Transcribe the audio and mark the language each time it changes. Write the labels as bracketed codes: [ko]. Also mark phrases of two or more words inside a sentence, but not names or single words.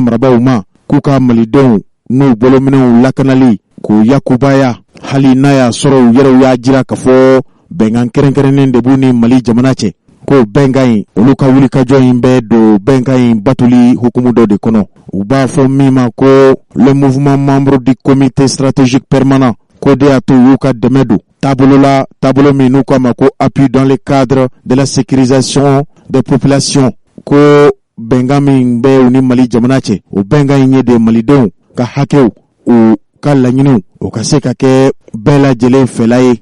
[bm] marabaw ma k'u ka malidenw n'u bolominɛw lakanali k'u yakubaya hali n'a y'a sɔrɔ u yɛrɛw y'a jira ka fɔ bɛnkan kɛrɛnkɛrɛnnen de b'u ni Mali jamana cɛ ko bɛnkan in olu ka wulikajɔ in bɛ don bɛnkan in batuli hukumu dɔ de kɔnɔ u b'a fɔ min ma ko [fr] le mouvement membre du comité stratégique permanent [bm] ko de y'a to u y'u ka dɛmɛ don taabolo min n'u k'a ma ko [fr] appui dans le cadre de la sécurisation des populations [bm] ko bɛnkan min bɛ u ni Mali jamana cɛ o bɛnkan in ye de malidenw ka hakɛw u ka laɲiniw o ka se ka kɛ bɛɛ lajɛlen fɛla ye